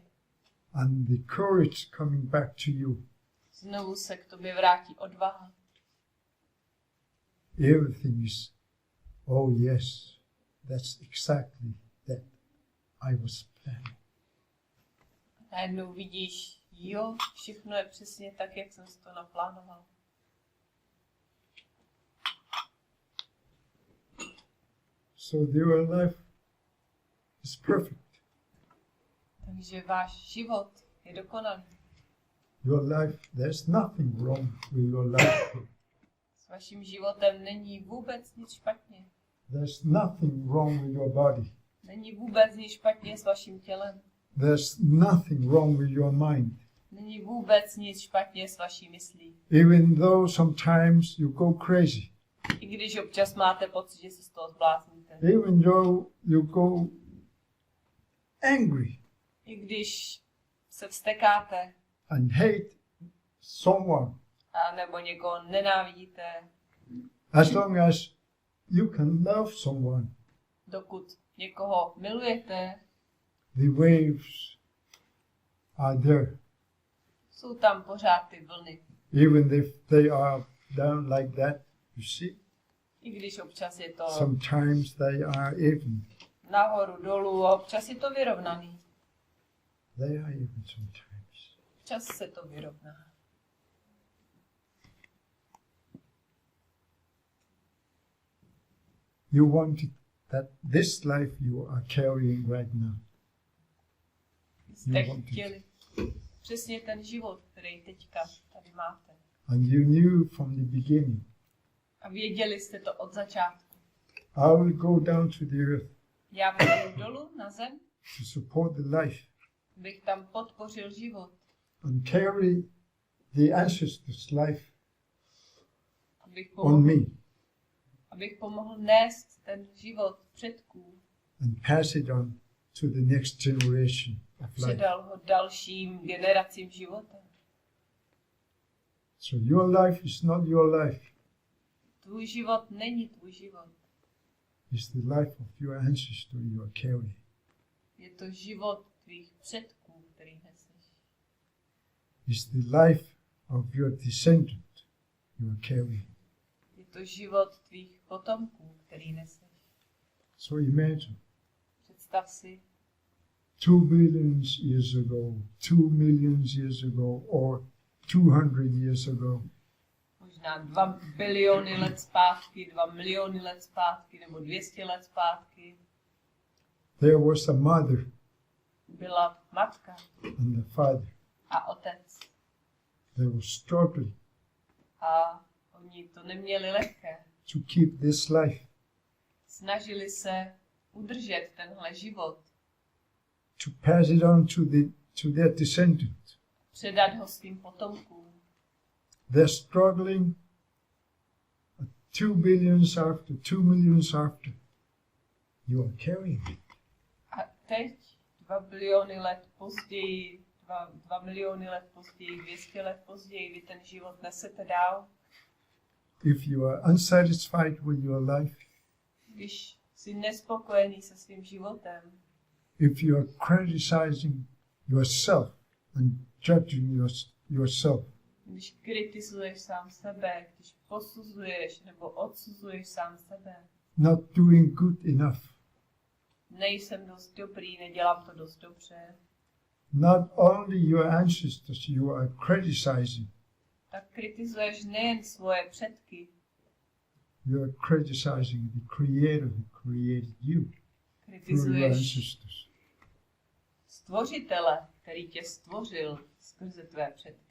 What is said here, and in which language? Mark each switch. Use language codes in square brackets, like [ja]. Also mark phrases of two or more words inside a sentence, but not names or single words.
[en] And the courage coming back to you. [cs] Znovu se k tobě vrátí odvaha. [en] Everything is, oh yes, that's exactly that I was planning. [cs] Najednou vidíš, jo, všechno je přesně tak, jak jsem si to naplánoval. [en] So your life is perfect. [cs] Takže váš život je dokonalý. [en] Your life, there's nothing wrong with your life. [cs] S vaším životem není vůbec nic špatně. [en] There's nothing wrong with your body. [cs] Není vůbec nic špatně s vaším tělem. [en] There's nothing wrong with your mind. [cs] Není vůbec nic špatně s vaší myslí. [en] Even though sometimes you go crazy. [cs] I když občas máte pocit, že se z toho zblázníte. [en] Even though you go angry. [cs] I když se vztekáte. [en] And hate someone. [cs] A nebo někoho nenávidíte. [en] As long as you can love someone. [cs] Dokud někoho milujete. [en] The waves are there. [cs] Jsou tam pořád ty vlny. [en] Even if they are down like that, you see? [cs] I když občas je to [en] Sometimes they are even. [cs] nahoru, dolů a občas je to vyrovnaný. [en] They are even sometimes. [cs] Občas se to vyrovná. [en] You wanted that this life you are carrying right now. [cs] Jste chtěli přesně ten život, který teďka tady máte. [en] And you knew from the beginning, [cs] A věděli jste to od začátku. [en] I will go down to the earth [cs] Já půjdu dolů na zem, [en] to support the life [cs] bych tam podpořil život. [en] and carry the ancestors' life [cs] Abych [en] on [cs] pomohl, [en] me [cs] abych pomohl nést ten život předků. [en] and pass it on to the next generation of life. [cs] Předal ho dalším generacím života. [en] So your life is not your life. [cs] Tvůj život není tvůj život. [en] It's the life of your ancestor you are carrying. [cs] Je to život tvých předků, který neseš. [en] It's the life of your descendant you are carrying. [cs] Je to život tvých potomků, který neseš. [en] So imagine [cs] Představ si, [en] 2 billion years ago, 2 million years ago, or 200 years ago, [cs] možná 2 biliony let zpátky, 2 miliony let zpátky, nebo 200 let zpátky, [en] there was a mother [cs] byla matka [en] and a father. [cs] a otec. [en] They were struggling [cs] A oni to neměli lehké. [en] to keep this life, [cs] Snažili se udržet tenhle život, [en] to pass it on to their descendants. [cs] předat ho svým potomkům. [en] They're struggling 2 billions after, 2 millions after. You are carrying it. [cs] A teď, 2 biliony let později, 2 miliony let později, 200 let později, vy ten život nesete dál. [en] If you are unsatisfied with your life, [cs] Když jsi nespokojený se svým životem, [en] if you are criticizing yourself and judging yourself, [cs] když kritizuješ sám sebe, když posuzuješ nebo odsuzuješ sám sebe, [en] not doing good enough, [cs] nejsem dost dobrý, nedělám to dost dobře, [en] not only your ancestors you are criticizing, [cs] tak kritizuješ nejen svoje předky, [en] you are criticizing the Creator who created you through your [cs] kritizuješ [en] ancestors. [cs] stvořitele, který tě stvořil skrze tvé předky.